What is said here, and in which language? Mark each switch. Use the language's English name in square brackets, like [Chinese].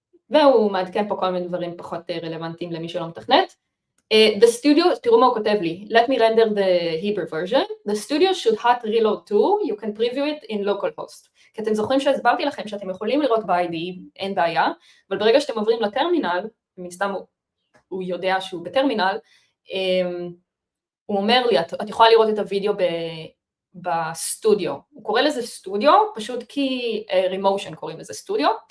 [Hebrew] והוא מעדכן פה כל מיני דברים פחות רלוונטיים למי שלא מתכנת. [English] The studio, [Hebrew] תראו מה הוא כותב לי, [English] let me render the Hebrew version, the studio should hot reload too, you can preview it in localhost. [Hebrew] כי אתם זוכרים שהסברתי לכם שאתם יכולים לראות ב-IDE, אין בעיה, אבל ברגע שאתם עוברים לטרמינל, מן סתם הוא יודע שהוא בטרמינל, הוא אומר לי, את יכולה לראות את הוידאו בסטודיו, הוא קורא לזה סטודיו, פשוט כי רימושן קוראים לזה סטודיו,